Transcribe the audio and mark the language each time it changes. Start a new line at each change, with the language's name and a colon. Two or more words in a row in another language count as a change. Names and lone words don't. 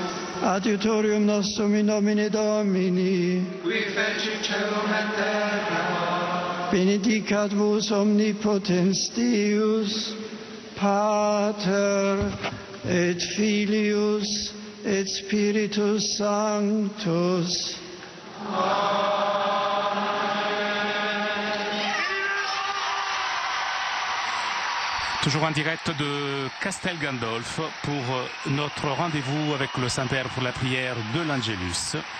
Latin: Adiutorium nostrum in nomine Domini. Qui feci celum et terra. Benedicat vos omnipotens Deus, Pater et Filius et Spiritus Sanctus.
French: Toujours en direct de Castel Gandolf pour notre rendez-vous avec le Saint-Père pour la prière de l'Angelus.